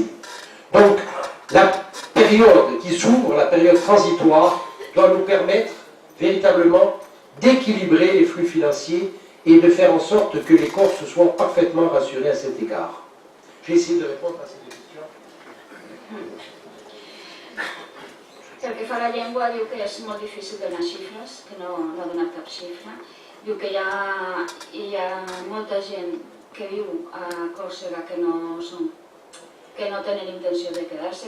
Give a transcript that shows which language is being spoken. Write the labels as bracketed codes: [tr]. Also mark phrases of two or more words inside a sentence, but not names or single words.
[fr] Donc, la période qui s'ouvre, la période transitoire, doit nous permettre véritablement d'équilibrer les flux financiers et de faire en sorte que les Corses soient parfaitement rassurés à cet égard. J'ai essayé de répondre à ces deux questions. [ca] Pel que fa a la llengua, diu que és molt difícil donar xifres, que no ha donat cap xifra. Diu que hi ha molta gent que viu a Còrsega que no tenen intenció de quedar-se.